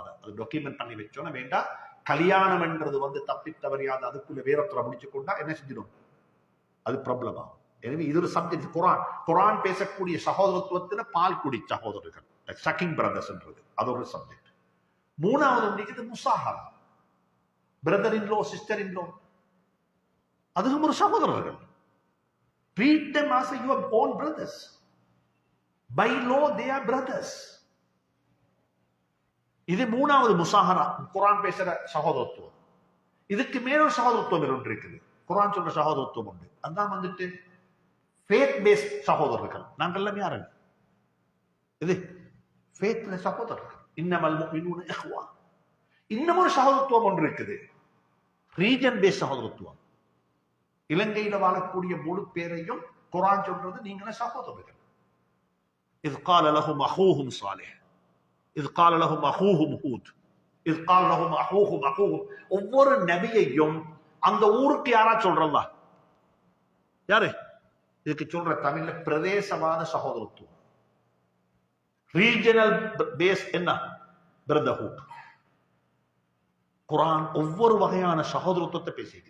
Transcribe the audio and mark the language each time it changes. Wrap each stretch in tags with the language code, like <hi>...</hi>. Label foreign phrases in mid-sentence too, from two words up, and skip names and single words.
<ta>அதை டாக்குமெண்ட் பண்ணி வச்சோன்னா வேண்டாம். கல்யாணம் என்றது தப்பி தவறியாத அதுக்குள்ள வேறத்துல முடிச்சு கொண்டா என்ன செஞ்சிடும், அது ப்ராப்ளம் ஆகும். எனவே இது ஒரு சப்ஜெக்ட். குரான் பேசக்கூடிய சகோதரத்துவத்துல பால் குடி சகோதரர்கள்,</ta> <en>sucking brothers</en> <ta>என்றது அது ஒரு சப்ஜெக்ட். மூணாவது உண்டிக்குது முசாஹரா,</ta> <en>brother in-law sister in-law,</en> <ta>அதுவும் ஒரு சகோதரர்கள்.</ta> <en>Treat them as your own brothers. By law they are brothers.</en> <ta>இது மூணாவது முசாஹரா, குரான் பேசுற சகோதரத்துவம். இதுக்கு மேலும் சகோதரத்துவம் ஒன்று இருக்குது, குரான் சொல்ற சகோதரத்துவம் உண்டு. அதான்</ta> <en>faith based</en> <ta>சகோதரர்கள். நாங்கள் எல்லாம் யாரு? இது ஃபேத்ல சகோதரர்கள்.</ta> <ar>إنما المؤمنون إخوة.</ar> <ta>இன்னும் ஒரு சகோதரத்துவம் ஒன்று இருக்குது,</ta> <en>region based</en> <ta>சகோதரத்துவம். இலங்கையில வாழக்கூடிய முழு பேரையும் குரான் சொல்றது நீங்களே சகோதரர்கள்.</ta> <ar>இذ قال لهم اخوهم صالح إذ قال لهم أخوهم هود إذ قال لهم أخوهم.</ar> <ta>ஒவ்வொரு நபியையும் அந்த ஊருக்கு யாரா சொல்றா? யாரு இதுக்கு சொல்ற? தமிழ்ல பிரதேசவாத சகோதரத்துவம்,</ta> <en>regional base</en> <ta>என்ன, பிரதர்ஹுட். குரான் ஒவ்வொரு வகையான சகோதரத்துவத்தை பேசிக்குது.</ta>